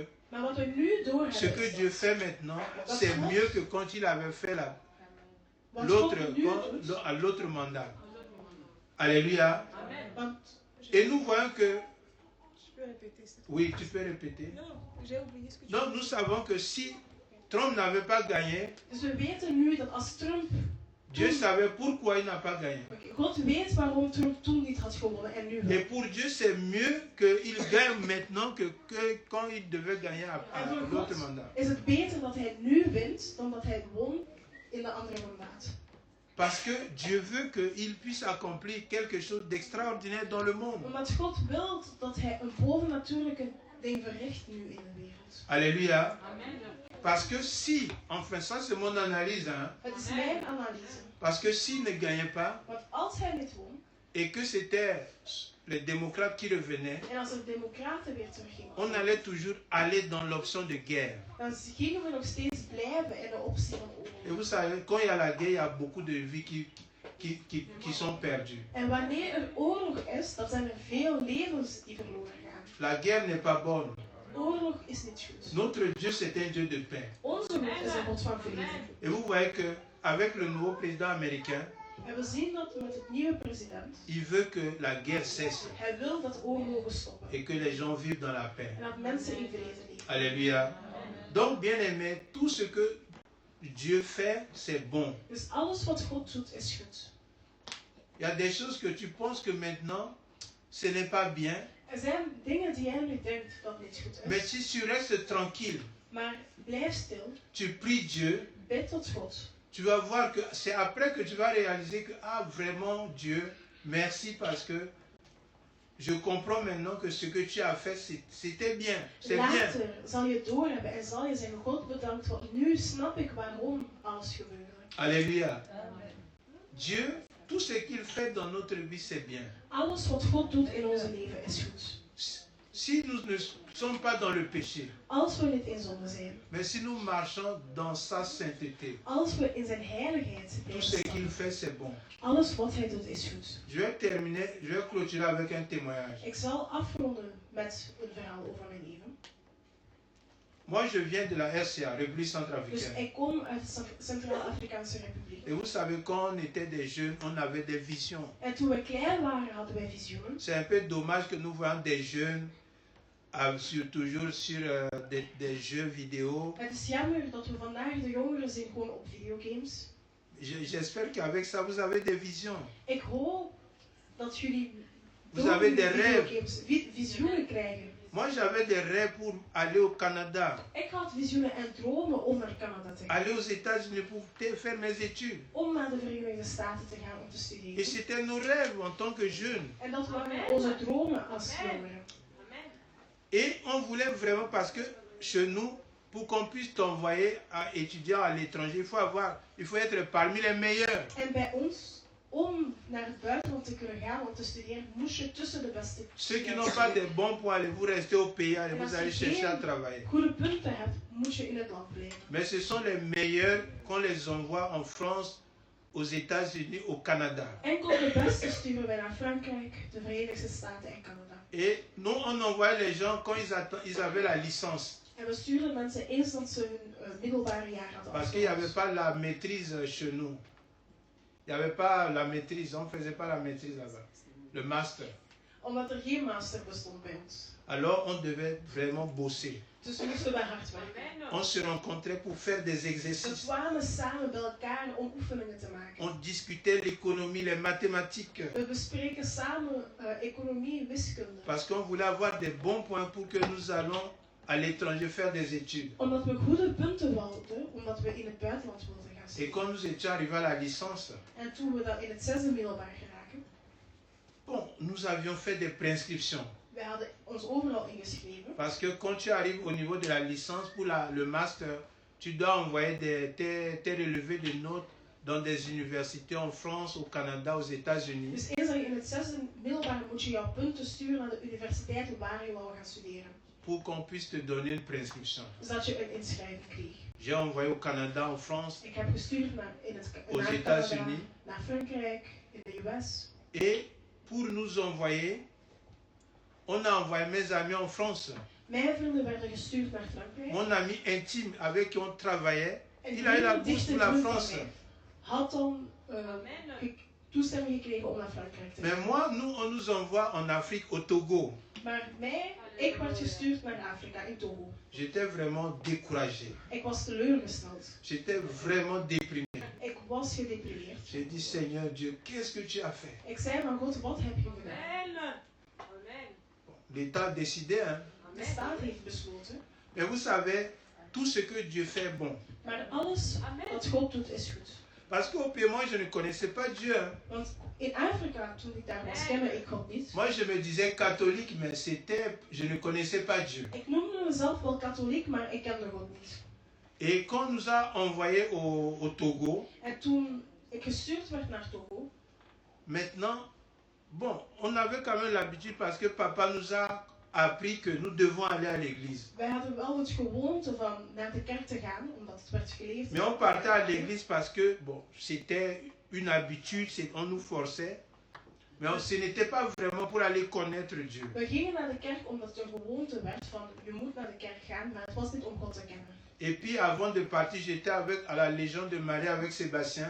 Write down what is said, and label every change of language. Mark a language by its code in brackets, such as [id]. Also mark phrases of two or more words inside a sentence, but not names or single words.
[nl] Maar wat we nu [fr] ce [nl] doorhebben [fr] que [nl] is [fr] Dieu [nl] dat [fr] fait maintenant, c'est mieux que quand il avait fait [nl] wat [fr] l'autre, [nl] God nu doet, [fr] à l'autre mandat. Alléluia. Amen. [nl] want [fr] Et nous voyons que, Je peux répéter ça? oui, tu peux répéter. Non, j'ai oublié ce que tu Donc nous savons que si Trump n'avait pas gagné, [nl] dus we weten nu dat als Trump... [fr] Dieu savait pourquoi il n'a pas gagné. [nl] God weet waarom Trump toen niet had gewonnen en nu wel. [fr] Et pour Dieu, c'est mieux qu'il gagne maintenant que quand il devait gagner à [nl] En voor [fr] l'autre [nl] God [fr] mandat. [nl] is het beter dat hij nu wint dan dat hij won in de andere mandaat. [fr] Parce que Dieu veut qu'il puisse accomplir quelque chose d'extraordinaire dans le monde. [nl] Omdat God wil dat hij een bovennatuurlijke ding verricht nu in de wereld. [fr] Alléluia. Amen. Parce que si, enfin ça c'est mon analyse, hein, [nl] Het is mijn analyse. [fr] parce que s'il ne gagnait pas [nl] Want als hij niet won, [fr] et que c'était les démocrates qui revenaient, [nl] en als er democraten weer teruggingen, [fr] on allait toujours aller dans l'option de guerre. [nl] dan gingen we nog steeds blijven in de optie van [fr] Et [nl] oorlog. [fr] vous savez, quand il y a la guerre, il y a beaucoup de vies qui sont perdues. [nl] En wanneer er oorlog is, dan zijn er veel levens die verloren gaan. [fr] La guerre n'est pas bonne. [nl] Oorlog is niet goed. [fr] Notre Dieu, c'est un Dieu de paix. [nl] Onze God is een God van vrede. [fr] Et vous voyez qu'avec le nouveau président américain, [nl] En we zien dat met het nieuwe president, [fr] il veut que la guerre cesse [nl] hij wil dat oorlogen stoppen. [fr] et que les gens vivent dans la paix. [nl] En dat mensen in vrede leven. [fr] Alléluia. Donc, bien aimé, tout ce que Dieu fait, c'est bon. [nl] Dus alles wat God doet is goed. [fr] Il y a des choses que tu penses que maintenant, ce n'est pas bien, [nl] Er zijn dingen die jij nu denkt dat niet goed [fr] mais [nl] is. [fr] si tu restes tranquille, [nl] Maar blijf stil, [fr] tu pries Dieu, [nl] bid tot God. [fr] tu vas voir que c'est après que tu vas réaliser que, ah vraiment Dieu, merci parce que je comprends maintenant que ce que tu as fait, c'était bien. C'est bien. [nl] Later zal je het doorhebben en zal je zeggen, God bedankt, want nu snap ik waarom alles gebeurde. [fr] Alléluia. Dieu, tout ce qu'il fait dans notre vie, c'est bien. [nl] Alles wat God doet in onze leven is goed. [fr] Si nous ne sommes pas dans le péché, [nl] Als we niet in zonde zijn, [fr] mais si nous marchons dans sa sainteté, [nl] als we in zijn heiligheid [fr] tout ce [nl] blijven [fr] qu'il [nl] staan, [fr] fait, c'est bon. [nl] alles wat hij doet is goed. [fr] Je vais terminer, je vais clôturer avec un témoignage. [nl] Ik zal afronden met een verhaal over mijn leven. [fr] Moi, je viens de la RCA, République [nl] Dus [fr] centrafricaine. [nl] ik kom uit de Centraal-Afrikaanse Republiek. [fr] Et vous savez, quand on était des jeunes, on avait des visions. [nl] En toen we klein waren, hadden wij visioenen. [fr] C'est un peu dommage que nous voyons des jeunes toujours sur des jeux vidéo. [nl] Het is jammer dat we vandaag de jongeren zien gewoon op videogames. [fr] J'espère qu'avec ça, vous avez des visions. [nl] Ik hoop dat jullie [fr] Vous [nl] door [fr] avez [nl] die [fr] des rêves. [nl] videogames visioenen krijgen. [fr] Moi, j'avais des rêves pour aller au Canada, [nl] Ik had visioenen en dromen om naar Canada te gaan. [fr] aller aux États-Unis pour faire mes études. [nl] Om naar de Verenigde Staten te gaan om te [fr] Et [nl] studeren. [fr] c'était nos rêves en tant que jeunes. [nl] En dat waren onze dromen als jongeren. [fr] Et on voulait vraiment, parce que chez nous, pour qu'on puisse t'envoyer à étudier à l'étranger, il faut être parmi les meilleurs. [nl] En bij ons, om naar het buitenland te kunnen gaan om te studeren, moest je tussen de beste [fr] Ceux qui n'ont pas de bons points, allez vous rester au pays, allez vous allez chercher à travailler. [nl] goede punten hebt, moet je in het land blijven. [fr] Mais ce sont les meilleurs qu'on les envoie en France, aux États-Unis, au Canada. [nl] Enkel de beste sturen wij naar Frankrijk, de Verenigde Staten en Canada. [fr] Et nous, on envoyait les gens quand ils avaient la licence. [nl] En we sturen mensen eens dat ze hun middelbare jaar hadden [fr] Parce qu'il n'y avait [nl] afgerond. [fr] pas la maîtrise chez nous. Il n'y avait pas la maîtrise, on ne faisait pas la maîtrise là-bas. Le master. [nl] Omdat er geen master bestond bij ons. [fr] Alors on devait vraiment bosser. [nl] Dus moesten we hard werken. [fr] On se rencontrait pour faire des [nl] We [fr] exercices. [nl] kwamen samen bij elkaar om oefeningen te maken. [fr] On discutait l'économie, les mathématiques. [nl] We bespreken samen economie en wiskunde. [fr] Parce qu'on voulait avoir des bons points pour que nous allons à l'étranger faire des études. [nl] Omdat we goede punten wilden, omdat we in het buitenland wilden gaan [fr] Et [nl] studeren. [fr] quand nous étions arrivés à la licence, [nl] En toen we dan in het zesde middelbaar geraken, [fr] bon, nous avions fait des prescriptions. [nl] wij hadden ons overal ingeschreven. [fr] Parce que quand tu arrives au niveau de la licence pour le master, tu dois envoyer tes relevés de notes dans des universités en France, au Canada, aux États-Unis. [nl] Dus eens dat je in het zesde middelbaar moet je jouw punten sturen naar de universiteiten waar je wou gaan studeren. [fr] Pour qu'on puisse te donner une prescription. [nl] Zodat je een inschrijving kreeg. [fr] J'ai envoyé au Canada, en France, [nl] Ik heb gestuurd naar [fr] aux [nl] naar [fr] États-Unis. [nl] Canada, naar Frankrijk, in de US. [fr] Et pour nous envoyer, on a envoyé mes amis en France. [nl] Mijn vrienden werden gestuurd naar Frankrijk. [fr] Mon ami intime avec qui on travaillait, [nl] En [fr] il a eu la [nl] heel [fr] bourse [nl] dichte [fr] pour la [nl] vriend van [fr] France. [nl] mij had dan toestemming gekregen om naar Frankrijk te [fr] Mais [nl] gaan. [fr] moi, on nous envoie en Afrique, au Togo. [nl] Maar ik werd gestuurd naar Afrika, in Togo. [fr] J'étais vraiment découragé. [nl] Ik was teleurgesteld. [fr] J'étais vraiment déprimé. [nl] Ik was gedeprimeerd. [fr] J'ai dit, Seigneur Dieu, qu'est-ce que tu as fait? [nl] Ik zei van God, wat heb je gedaan? [fr] Bon, l'État a décidé, hein. [nl] De staat heeft besloten. [fr] Mais vous savez, tout ce que Dieu fait est bon. [nl] Maar alles wat God doet is goed. [fr] Parce qu'au pays, moi, je ne connaissais pas Dieu. Hein. [nl] Want in Afrika, toen ik daar was, kende ik God niet. [fr] Moi, je me disais catholique, mais je ne connaissais pas Dieu. [nl] Ik noemde mezelf wel katholiek, maar ik kende God niet. [fr] Et quand on nous a envoyés au Togo, [nl] En toen ik gestuurd werd naar Togo, [fr] maintenant, bon, on avait quand même l'habitude parce que papa nous a appris que nous devons aller à l'église. [nl] wij hadden wel het gewoonte van naar de kerk te gaan, omdat het werd geleefd. [fr] Mais on partait à l'église parce que, bon, c'était une habitude, on nous forçait. Mais ce n'était pas vraiment pour aller connaître Dieu. [nl] We gingen naar de kerk omdat het een gewoonte werd van je moet naar de kerk gaan, maar het was niet om God te kennen. [fr] Et puis avant de partir, j'étais à la Légion de Marie avec Sébastien.